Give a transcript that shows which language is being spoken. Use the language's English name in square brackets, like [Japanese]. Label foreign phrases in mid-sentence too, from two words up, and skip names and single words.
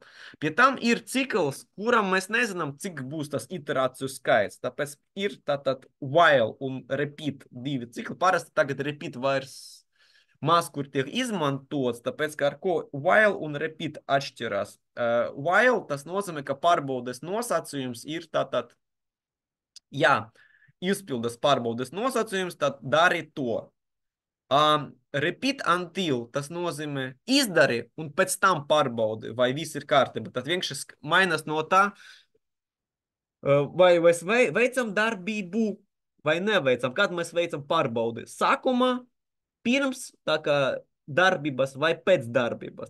[Latvian] Pie tam ir cikls, kuram mēs nezinām, cik būs tas iterāciju skaits, tāpēc ir tātad while un repeat divi cikli, parasti tagad repeat vairs maz kur tiek izmantots, tāpēc, ka ar ko while un repeat atšķirās. While tas nozīmē, ka pārbaudes nosacījums ir tātad, jā, izpildas pārbaudes nosacījums, tad dari to. [English] Repeat until [Latvian] tas nozīmē izdari un pēc tam pārbaudi, vai viss ir kārtībā. Tad vienkārši mainas no tā, vai mēs veicam darbību vai neveicam. Kad mēs veicam pārbaudi? Sākumā, pirms tā kā darbības vai pēc darbības.